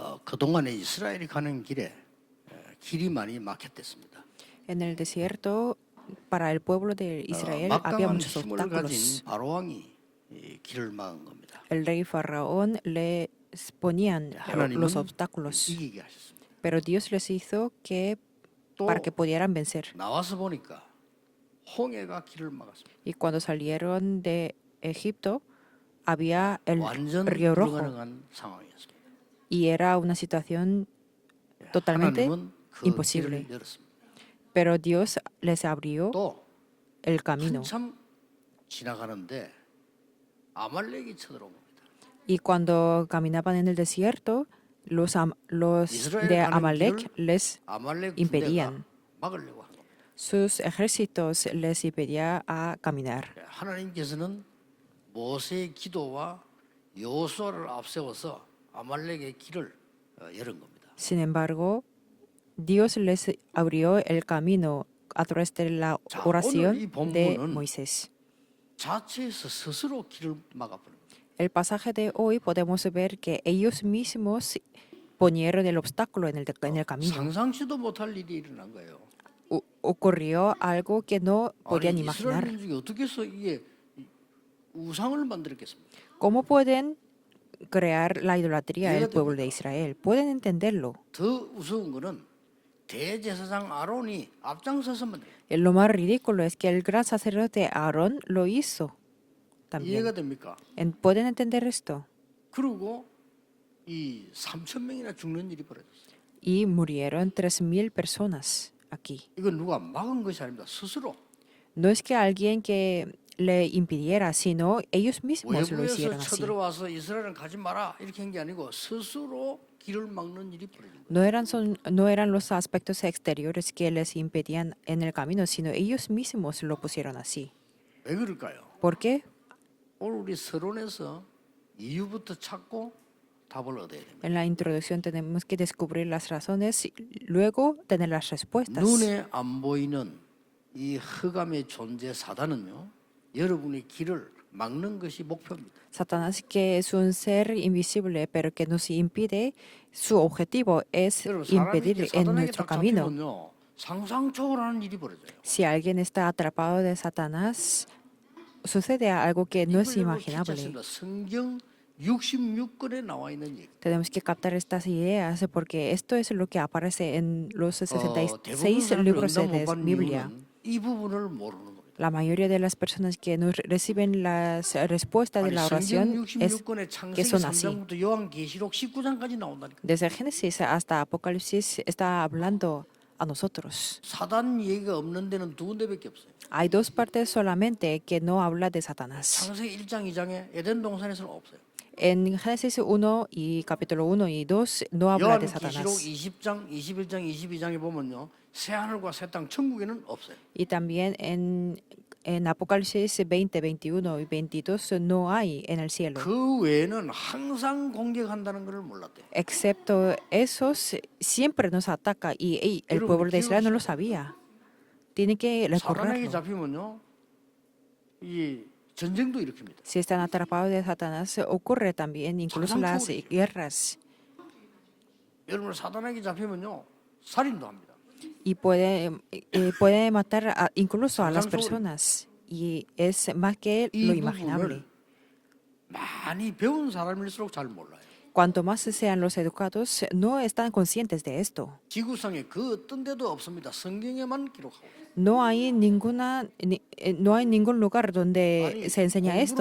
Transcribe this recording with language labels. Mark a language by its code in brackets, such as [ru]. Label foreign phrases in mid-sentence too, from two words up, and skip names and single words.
[ko] 그동안에 이스라엘이 가는 길에 길이 많이 막혔댔습니다. [es] En el desierto, para el pueblo de Israel había [ko] 막강한 [es] muchos [ko] 힘을 가진 [es] obstáculos. [ko] 바로 왕이 이 길을 막은 겁니다. [es] El rey Faraón les ponían los [ko] 하나님은 [es] obstáculos, [ko] 이기게 하셨습니다. [es] pero Dios les hizo que [ko] 또 [es] para que pudieran vencer. [ko] 나와서 보니까 홍해가 길을 막았습니다. [es] Y cuando salieron de Egipto, había el [ko] 완전 [es] río Rojo [ko] 불가능한 상황이었습니다. [es] y era una situación totalmente [ko] 하나님은 그 [es] imposible. [ko] 길을 열었습니다. [es] Pero Dios les abrió [ko] 또 [es] el camino. [ko] 한참 지나가는데 아말렉이 쳐들어온 겁니다. [es] Y cuando caminaban en el desierto, los [ko] 이스라엘 [es] de [ko] 가는 [es] Amalek [ko] 길을 [es] les [ko] 아말렉 군대가 [es] impedían. [ko] 막으려고 한 겁니다. [es] Sus ejércitos les impedía a caminar. [ko] 하나님께서는 모세의 기도와 여호수아를 앞세워서 아말렉의 길을 열은 겁니다. [es] Sin embargo, Dios les abrió el camino a través de la [ko] 자, [es] oración [ko] 오늘 이 [es] de [ko] 본문은 [es] Moisés. [ko] 자체에서 스스로 길을 막아버린 겁니다. [es] El pasaje de hoy podemos ver que ellos mismos ponieron el obstáculo en el camino. [ko] 상상치도 못할 일이 일어난 거예요. [es] Ocurrió algo que no podían [ko] 아니, 이스라엘 [es] imaginar. [ko] 민족이 어떻게 해서 이게 우상을 만들었겠습니까? [es] ¿Cómo pueden crear la idolatría [ko] 이해가 [es] del pueblo de [ko] 됩니까? [es] Israel? ¿Pueden entenderlo? [ko] 더 우스운 거는 대제사장 아론이 앞장서서 만들었어요. [es] Lo más ridículo es que el gran sacerdote Aarón lo hizo [ko] 이해가 [es] también. [ko] 됩니까? [es] ¿Pueden entender esto? [ko] 그리고 이 3천 명이나 죽는 일이 벌어졌어요. [es] Y murieron 3,000 personas aquí. [ko] 이건 누가 막은 것이 아닙니다. 스스로 [es] No es que alguien que le impidiera, sino ellos mismos lo [ko] 외부에서 [es] hicieron así. [ko] 쳐들어와서 이스라엘은 가지 마라 이렇게 한 게 아니고 스스로 길을 막는 일이 벌어진 거예요. [es] No eran los aspectos exteriores que les impedían en el camino, sino ellos mismos lo pusieron así. [ko] 왜 그럴까요? [es] ¿Por qué? [ko] 오늘 우리 서론에서 이유부터 찾고 답을 얻어야 됩니다. [es] En la introducción tenemos que descubrir las razones y luego tener las respuestas. [ko] 눈에 안 보이는 이 흑암의 존재 사단은요, 여러분의 길을 막는 것이 목표입니다. [es] Satanás, que es un ser invisible, pero que nos impide, su objetivo es [ko] 여러분 사람이 [es] impedir [ko] 이렇게 [es] en [ko] 사단에게 [es] nuestro [ko] 딱 [es] camino. [ko] 잡히면요, 상상 초월하는 일이 벌어져요. [es] Si alguien está atrapado de Satanás, sucede algo que no es [ko] 이걸 여러분 [es] imaginable. [ko] 캐치했습니다. 성경 66권에 나와 있는 얘기. [es] Tenemos que captar estas ideas porque esto es lo que aparece en los [ko] 대부분 [es] 66 [ko] 사람들이 [es] libros [ko] 응답 못 [es] de [ko] 받는 [es] Biblia. [ko] 이유는 이 부분을 모르는 겁니다. [es] La mayoría de las personas que no reciben las respuestas de [ko] 아니, [es] la [ko] 성경 [es] oración es [ko] 66권의 [es] que [ko] 창세기 [es] son así. [ko] 3장부터 요한계시록 19장까지 나온다니까. [es] Desde Génesis hasta Apocalipsis está hablando a nosotros. [ko] 사단 얘기가 없는 데는 두 군데밖에 없어요. [es] Hay dos partes solamente que no habla de Satanás. [ko] 창세기 1장 2장에 에덴 동산에서는 없어요. [es] En Génesis 1 y capítulo 1 y 2 no habla de [ko] 요한계시록 [es] Satanás. [ko] 20장, 21장, 22장에 보면요. 새 하늘과 새 땅 천국에는 없어요. [es] Y también en Apocalipsis 20, 21 y 22 no hay en el cielo. [ko] 그 외에는 항상 공격한다는 것을 몰랐대요. [es] Excepto esos, siempre nos ataca y el pueblo de Israel no lo sabía. Tiene que [ko] 사단에게 [es] recorrerlo. [ko] 잡히면요. 이 전쟁도 일으킵니다. [es] Si están atrapados de Satanás, ocurre también incluso las guerras. [ko] 여러분 사단에게 잡히면요. 살인도 합니다. [es] Y puede matar incluso a las personas. Y es más que lo [ko] 이 [es] imaginable. [ko] 부분을 많이 배운 사람일수록 잘 몰라요. [es] Cuanto más sean los educados, no están conscientes de esto. [ko] 지구상에 그 어떤 데도 없습니다. 성경에만 기록하고 있어요. [es] No hay ningún lugar donde [ko] 아니, [es] se enseña esto,